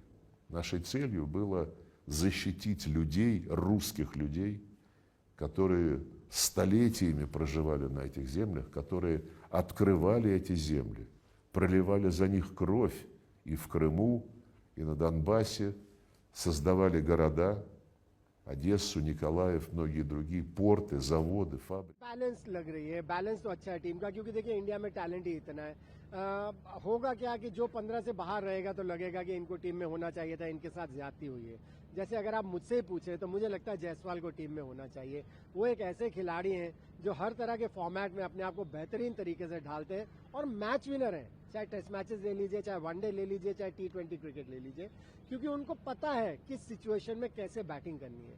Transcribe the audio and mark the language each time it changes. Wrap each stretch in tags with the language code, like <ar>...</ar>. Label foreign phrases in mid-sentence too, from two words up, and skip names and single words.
<ru>Нашей целью было защитить людей, русских людей, которые столетиями проживали на этих землях, которые открывали эти земли, проливали за них кровь и в Крыму, и на Донбассе, создавали города, Одессу, Николаев, многие другие, порты, заводы, фабрики.</ru> <hi>बैलेंस लग रही है, बैलेंस तो अच्छा है टीम का, क्योंकि देखिए इंडिया में टैलेंट ही इतना है। होगा क्या कि जो 15 से बाहर रहेगा तो लगेगा कि इनको टीम में होना चाहिए था, इनके साथ ज्यादती हुई है। जैसे अगर आप मुझसे ही पूछे तो मुझे लगता है जायसवाल को टीम में होना चाहिए। वो एक ऐसे खिलाड़ी हैं जो हर तरह के फॉर्मेट में अपने आप को बेहतरीन तरीके से ढालते हैं और</hi> <en>match winner</en> <hi>हैं, चाहे</hi> <en>test matches</en> <hi>ले लीजिए, चाहे वनडे ले लीजिए, चाहे T20 क्रिकेट ले लीजिए, क्योंकि उनको पता है किस सिचुएशन में कैसे बैटिंग करनी है।</hi>